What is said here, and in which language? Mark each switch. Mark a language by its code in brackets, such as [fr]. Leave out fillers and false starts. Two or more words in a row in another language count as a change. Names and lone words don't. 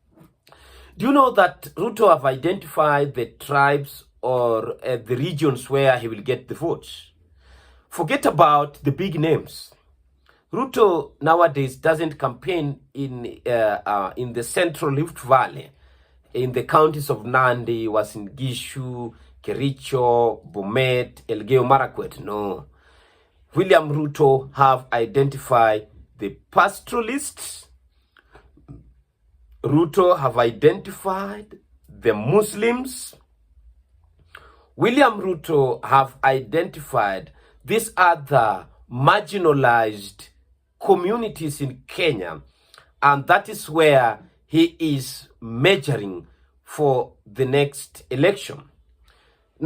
[en] Do you know that Ruto have identified the tribes or the regions where he will get the votes? Forget about the big names. Ruto nowadays doesn't campaign in the central Rift Valley, in the counties of Nandi, Uasin Gishu, Kericho, Bomet, Elgeyo Marakwet. No. William Ruto have identified the pastoralists. Ruto have identified the Muslims. William Ruto have identified these other marginalized communities in Kenya, and that is where he is measuring for the next election.